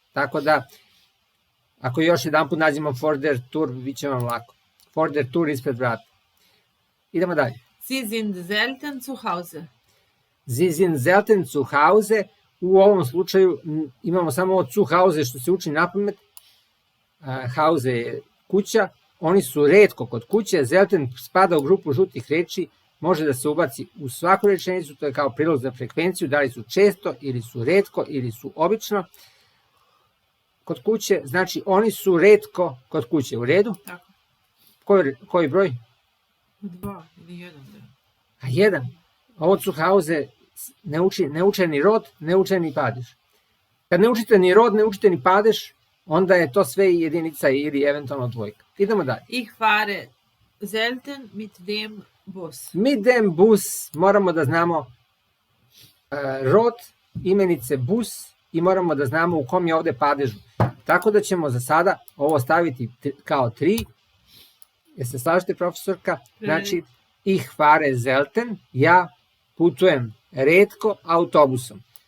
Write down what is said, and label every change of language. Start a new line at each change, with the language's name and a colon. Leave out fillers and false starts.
Serbian: Tako da, ako još jedan put nađemo
German: for der Tür,
Serbian: bit će vam lako.
German: For der Tür
Serbian: ispred vrata. Idemo dalje.
German: Sie sind selten zu Hause. Sie sind selten zu Hause.
Serbian: U ovom slučaju imamo samo ovo
German: zu Hause
Serbian: što se uči napamet. Hause je kuća. Oni su retko kod kuće. Selten spada u grupu žutih reči. Može da se ubaci u svaku rečenicu. To je kao prilog za frekvenciju. Da li su često ili su retko ili su obično kod kuće. Znači oni su retko kod kuće. U redu? Tako. Koji broj? 2 ili 1. A 1. Ovo
German: zu Hause
Serbian: ne uče ni rod, ne uče ni padež. Kad ne učite ni rod, ne učite ni padež, onda je to sve jedinica ili eventualno dvojka. Idemo dalje.
German: Ich fahre selten mit dem Bus. Mit dem Bus,
Serbian: moramo da znamo rod, imenice bus i moramo da znamo u kom je ovde padežu. Tako da ćemo za sada ovo staviti kao 3. Jeste slažete, profesorka? Znači,
German: ich fahre selten,
Serbian: ja putujem retko autobusom.